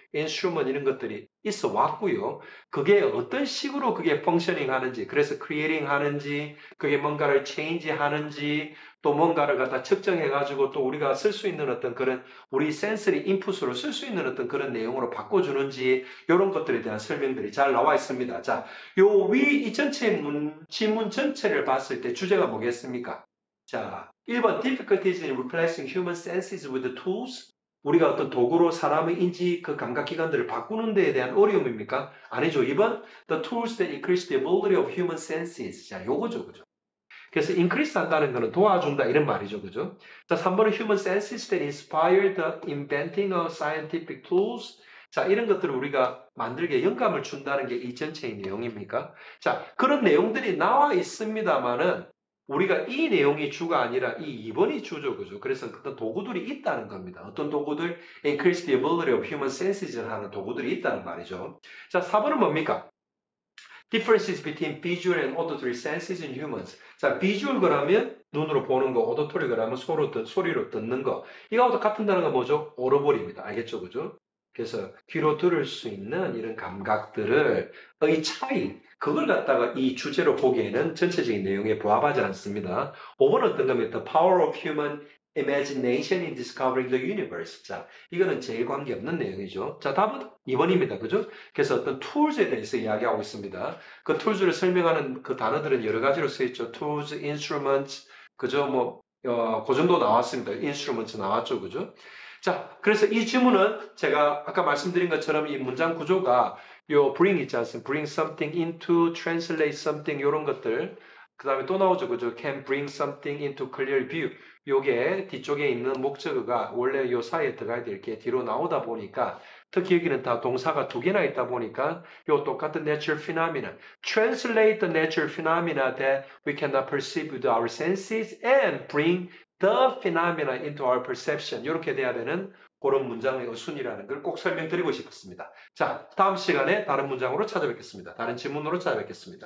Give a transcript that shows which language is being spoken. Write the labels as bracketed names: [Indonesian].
[Korean] 인스트루먼 이런 것들이 있어 왔고요. 그게 어떤 식으로 그게 펑셔닝 하는지, 그래서 크리에이팅 하는지, 그게 뭔가를 체인지 하는지, 또 뭔가를 갖다 측정해 가지고 또 우리가 쓸 수 있는 어떤 그런 우리 센서리 인풋으로 쓸 수 있는 어떤 그런 내용으로 바꿔주는지 이런 것들에 대한 설명들이 잘 나와 있습니다. 자, 요 위 이 전체 지문 전체를 봤을 때 주제가 뭐겠습니까? [English] 자, 1번 difficulties in replacing human senses with tools. [Korean] 우리가 어떤 도구로 사람의 인지 그 감각기관들을 바꾸는 데에 대한 어려움입니까? 아니죠. [English] 2번 the tools that increase the ability of human senses. [Korean] 자, 요거죠. 그죠? 그래서 increase 한다는 거는 도와준다 이런 말이죠. 그죠? [English] 자, 3번은 human senses that inspire the inventing of scientific tools. [Korean] 자, 이런 것들을 우리가 만들게 영감을 준다는 게 이 전체의 내용입니까? 자, 그런 내용들이 나와 있습니다만은 우리가 이 내용이 주가 아니라 이 2번이 주죠. 그죠? 그래서 어떤 도구들이 있다는 겁니다. 어떤 도구들, [English] increase the ability of human senses [Korean] 를 하는 도구들이 있다는 말이죠. 자, 4번은 뭡니까? [English] Differences between visual and auditory senses in humans. [Korean] 자, visual 그러면 눈으로 보는 거, auditory 그러면 소리로 듣는 거. 이거하고 같은 단어가 뭐죠? audible입니다. 알겠죠? 그죠? 그래서 귀로 들을 수 있는 이런 감각들을 의 차이, 그걸 갖다가 이 주제로 보기에는 전체적인 내용에 부합하지 않습니다. 5번은 어떤 겁니까? [English] The power of human imagination in discovering the universe. [Korean] 자, 이거는 제일 관계없는 내용이죠. 자, 답은 2번입니다. 그죠? 그래서 어떤 툴즈에 대해서 이야기하고 있습니다. 그 툴즈를 설명하는 그 단어들은 여러 가지로 쓰였죠. [English] tools, instruments, 그죠? [Korean] 뭐, 그 정도 나왔습니다. instruments 나왔죠. 그죠? 자, 그래서 이 지문은 제가 아까 말씀드린 것처럼 이 문장 구조가 요 bring 있지 않습니까? [English] bring something into, translate something, [Korean] 요런 것들. 그 다음에 또 나오죠. 그죠? [English] can bring something into clear view. [Korean] 요게 뒤쪽에 있는 목적어가 원래 요 사이에 들어가야 될 게 뒤로 나오다 보니까 특히 여기는 다 동사가 두 개나 있다 보니까 요 똑같은 [English] natural phenomena. Translate the natural phenomena that we cannot perceive with our senses and bring the phenomena into our perception. [Korean] 이렇게 돼야 되는 그런 문장의 어순이라는 걸 꼭 설명드리고 싶었습니다. 자, 다음 시간에 다른 문장으로 찾아뵙겠습니다. 다른 질문으로 찾아뵙겠습니다.